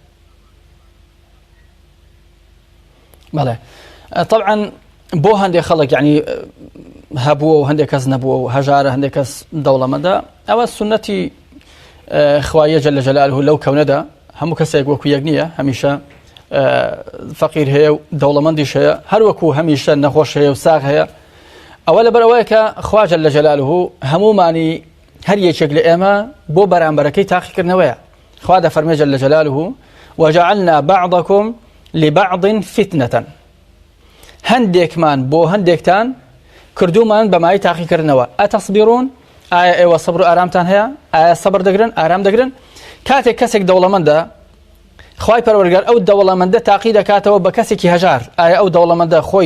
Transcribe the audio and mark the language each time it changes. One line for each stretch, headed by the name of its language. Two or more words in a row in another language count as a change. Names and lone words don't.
Central Kurdish: بەڵێ طبعا بۆ هەندێک خەڵک یعنی هەبووە و هەندێک کەس نەبووە و هەژارە هەندێک کەس دەوڵەمەندە ئەوە سنەتی خوایە
Arabic: جەل جەلاله
Central Kurdish: لەو کەونەدا هەموو کەسێک وەکو یەک نییە هەمیشە فەقیر هەیە و دەوڵەمەندیش هەیە هەروەکو هەمیشە نەخۆش هەیە و ساغ هەیە ئەوە لەبەر ئەوەیە کە خوا
Arabic: جەل جەلاله
Central Kurdish: هەمومانی هەر یەکێک لە ئێمە بۆ بەرامبەرەکەی تاقیکردنەوەیە خوا دەفەرمێ
Arabic: جەل جەلاله وجعلنا بعضكم لبعض فتنة
Central Kurdish: هەندێکمان بۆ هەندێکتان کردومان بەمای تاقیکردنەوە ئەتەصبیرون ئایا ئێوە سەبر و ئارامتان هەیە ئایا سەبر دەگرن ئارام دەگرن کاتێک کەسێک دەوڵەمەندە خوای پەروەردگار ئەو دەوڵەمەندە تاقی دەکاتەوە بە کەسێکی هەژار ئایا ئەو دەوڵەمەندە خۆی